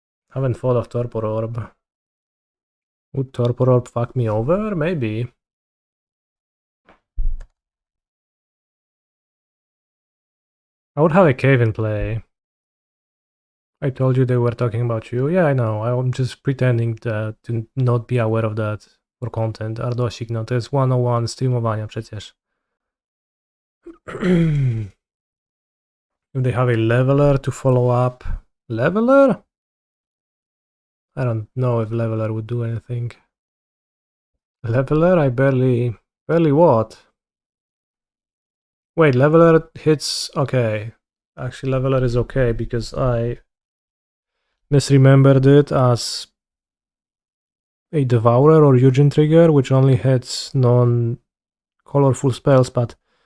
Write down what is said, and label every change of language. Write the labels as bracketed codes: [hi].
[en] Haven't thought of Torpor Orb. Would Torpor Orb fuck me over? Maybe. I would have a cave in play. I told you they were talking about you. Yeah, I know. I'm just pretending to not be aware of that for content. [pl] Ardosik, no to jest 101 streamowania przecież. [en] If they have a leveler to follow up. Leveler? I don't know if leveler would do anything. Leveler? I barely what? Wait, leveler hits... Okay. Actually, leveler is okay because I misremembered it as a Devourer or Eugen Trigger, which only hits non-colorful spells, but